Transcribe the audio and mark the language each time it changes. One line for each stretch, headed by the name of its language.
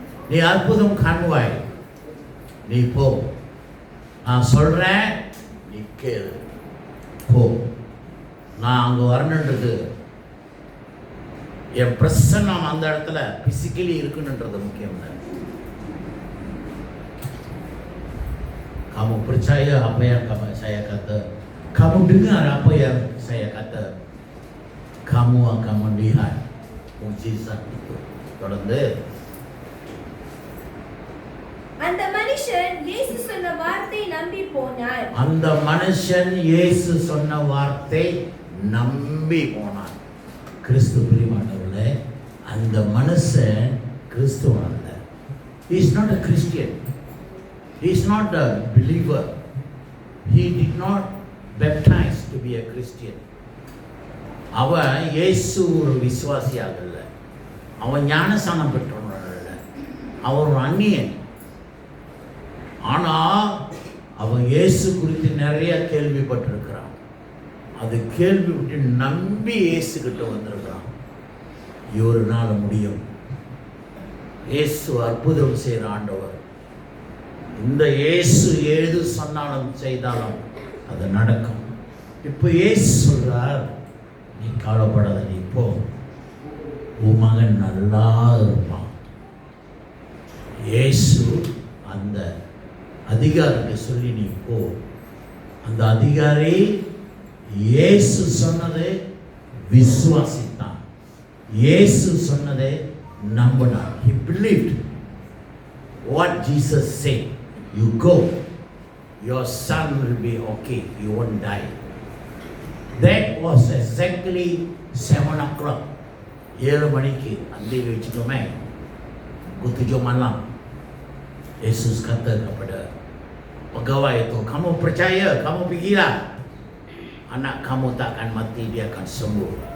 Tamil: Ni அற்புதம் காண்பாய். நீ போ, நான் சொல்றேன், நீ கேளு, போ. நான் அங்கே வரணுன்றது, என் பிரசன்னம் அந்த இடத்துல பிசிக்கலி இருக்குன்றது முக்கியம் இல்லை.
Malay: Kamu percaya apa yang saya kata, kamu dengar apa yang saya kata, kamu akan melihat mukjizat itu.
Tamil: தொடர்ந்து அந்த மனுஷன் இயேசு சொன்ன வார்த்தை நம்பி போனார். அந்த மனுஷன் இயேசு சொன்ன வார்த்தை நம்பி போனான். கிறிஸ்து பிரியமானவர்களே, அந்த மனுஷன் கிறிஸ்துவன் அல்ல.
English: He is not a Christian. He is not a believer. He did not baptize to be a Christian.
Tamil: அவன் இயேசு ஒரு விசுவாசியாக இல்லை, அவன் ஞானஸ்நானம் பெற்றவன் அல்ல, அவன் ஒரு அந்நியன். ஆனால் அவன் இயேசு குறித்து நிறைய கேள்விப்பட்டிருக்கிறான். அது கேள்விப்பட்டு நம்பி இயேசு கிட்ட வந்திருக்கிறான். ஒரு நாள் முடியும், இயேசு அற்புதம் செய்கிற ஆண்டவர். இந்த இயேசு ஏது சொன்னாலும் செய்தாலும் அது நடக்கும். இப்போ இயேசு சொல்றார், நீ கவலைப்படாத, நீ போ, உன் மகன் நல்லா இருப்பான். இயேசு அந்த அதிகாரிக்கு சொல்லி நீ போ. அந்த அதிகாரி இயேசு சொன்னதை விசுவாசித்தான், இயேசு சொன்னதை நம்பினான்.
English: He believed what Jesus said. You go, your son will be okay, you won't die. That was exactly 7 o'clock.
Tamil: 7 மணிக்கு அந்த வச்சுக்கோமே,
Malay: 7 malam Yesus kata kepada pegawai itu, kamu percaya, kamu pergilah, anak kamu tak akan mati, dia akan sembuh.